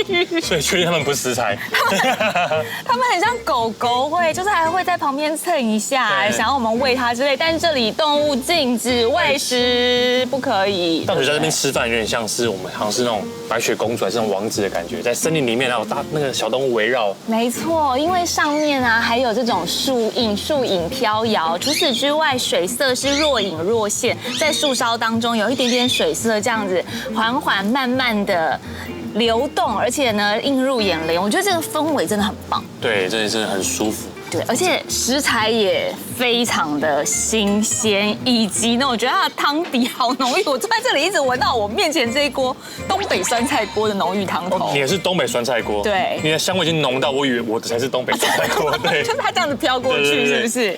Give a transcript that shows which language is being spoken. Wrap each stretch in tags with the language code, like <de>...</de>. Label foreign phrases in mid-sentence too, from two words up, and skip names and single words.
<zh>所以確定他們不是食材。他們很像狗狗會，就是還會在旁邊蹭一下，想要我們餵它之類。但是這裡動物禁止餵食，不可以。但我覺得在這邊吃飯有點像是我們好像是那種白雪公主還是那種王子的感覺，在森林裡面還有大那個小動物圍繞。沒錯，因為上面啊還有這種樹影飄搖。除此之外，水色是若隱若現，在樹梢當中有一點點水色，這樣子緩緩慢慢的流動，而且呢映入眼簾。我覺得這個氛圍真的很棒。對，這裡真的很舒服。对，而且食材也非常的新鮮，以及呢，我覺得它的湯底好濃郁。我坐在這裡一直聞到我面前這一鍋東北酸菜鍋的濃郁湯頭。你也是東北酸菜鍋？對，你的香味已經濃到我以為我的才是東北酸菜鍋。對，就是它這樣子飄過去，是不是？</zh>